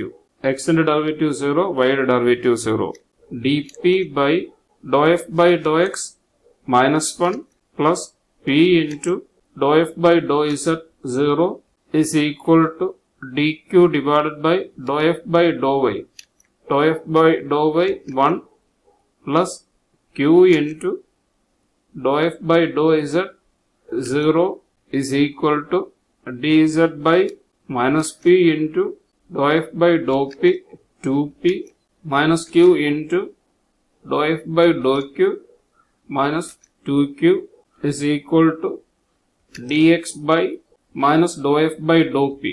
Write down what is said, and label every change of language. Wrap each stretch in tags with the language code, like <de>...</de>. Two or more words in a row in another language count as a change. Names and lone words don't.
<ml>x ന്റെ ഡെറിവേറ്റീവ് 0, y യുടെ ഡെറിവേറ്റീവ് 0.</ml> <en>dp by dou f by dou x -1 plus p into dou f by dou z 0 is equal to dq divided by dou f by dou y. dou f by dou y 1 plus q into dou f by dou z 0 is equal to dz by minus p into dou f by dou p 2p minus q into dou f by dou q minus 2q is equal to dx by minus dou f by dou p.</en>